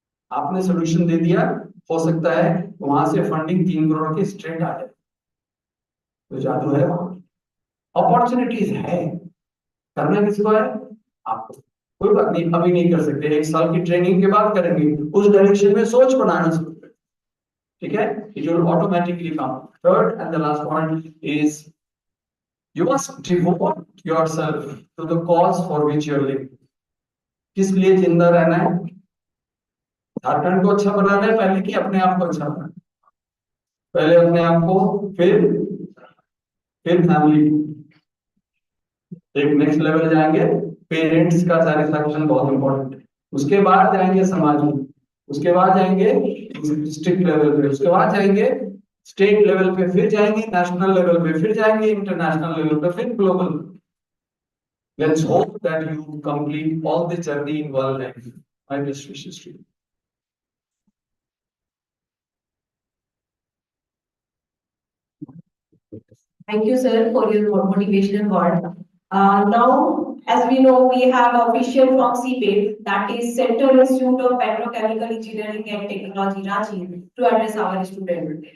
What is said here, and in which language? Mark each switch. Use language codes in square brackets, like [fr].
[hi] आपने सोल्यूशन दे दिया, हो सकता है वहां से फंडिंग 3 करोड़ की स्ट्रेट आ जाए। तो जादू है वहां, अपॉर्चुनिटीज है। करना किसको है? आपको। कोई बात नहीं, अभी नहीं कर सकते, 1 साल की ट्रेनिंग के बाद करेंगे, उस डायरेक्शन में सोच बनाना शुरू करें। ठीक है, [en] It will automatically come. Third and the last point is you must devote yourself to the cause for which you're living. [hi] किस लिए जिंदा रहना है? झारखंड को अच्छा बनाना है पहले, कि अपने आप को अच्छा बनाना है? पहले अपने आप को, फिर फैमिली। एक नेक्स्ट लेवल जाएंगे, पेरेंट्स का सैटिस्फैक्शन बहुत इंपॉर्टेंट है। उसके बाद जाएंगे समाज में, उसके बाद जाएंगे डिस्ट्रिक्ट लेवल पे, उसके बाद जाएंगे स्टेट लेवल पे, फिर जाएंगे नेशनल लेवल पे, फिर जाएंगे इंटरनेशनल लेवल पे, फिर global. [en] Let's hope that you complete all the journey in one life. My best wishes to you. Thank you, sir, for your motivational word. Now, as we know, we have official from CPET, that is Central Institute of Petrochemical Engineering and Technology, Ranchi, to address our students.